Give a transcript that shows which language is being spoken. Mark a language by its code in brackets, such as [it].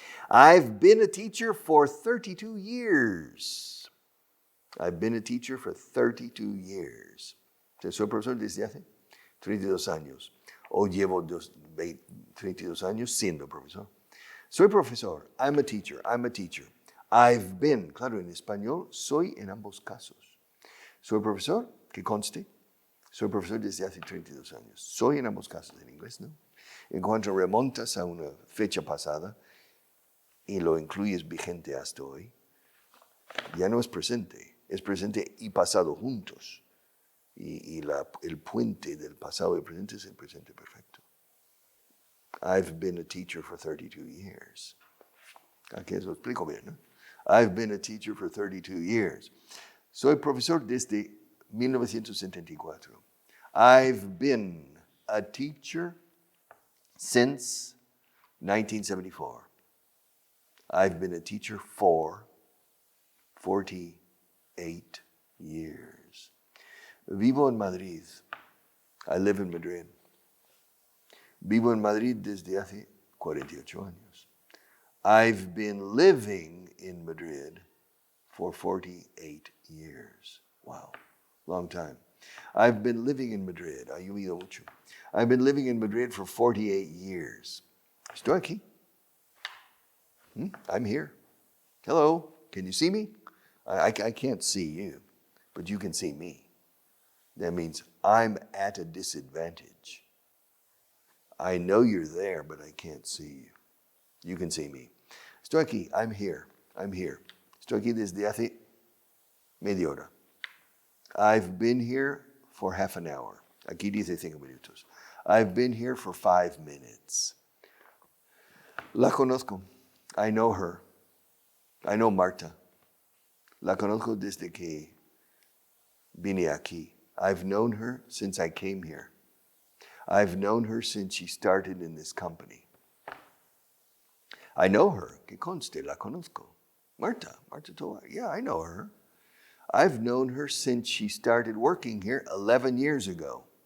[en] I've been a teacher for 32 years. [es] Soy profesor desde hace 32 años. O llevo 32 años siendo profesor. Soy profesor. [en] I'm a teacher. I've been. [es] Claro, en español, soy en ambos casos. Soy profesor, que conste. Soy profesor desde hace 32 años. Soy en ambos casos, en inglés, ¿no? En cuanto remontas a una fecha pasada y lo incluyes vigente hasta hoy, ya no es presente y pasado juntos. Y el puente del pasado y presente es el presente perfecto. [en] I've been a teacher for 32 years. [es] Aquí eso lo explico bien, ¿no? [en] I've been a teacher for 32 years. [es] Soy profesor desde 1974. [en] I've been a teacher since 1974. I've been a teacher for 48 years. [es] Vivo en Madrid. [en] I live in Madrid. [es] Vivo en Madrid desde hace 48 años. [en] I've been living in Madrid for 48 years. Wow, long time. I've been living in Madrid. [es] Ha llovido mucho. [en] I've been living in Madrid for 48 years. [es] Estoy aquí. [en] I'm here. Hello, can you see me? I can't see you, but you can see me. That means I'm at a disadvantage. I know you're there, but I can't see you. You can see me. [es] Estoy aquí. [en] I'm here. I'm here. [es] Estoy aquí desde hace media hora. [en] I've been here for half an hour. [es] Aquí dice 5 minutos. [en] I've been here for 5 minutes. [es] La conozco. [en] I know her. I know Marta. [es] La conozco desde que vine aquí. [en] I've known her since I came here. I've known her since she started in this company. I know her. [es] Que conste, la conozco. [en] Marta Toa. Yeah, I know her. I've known her since she started working here 11 years ago.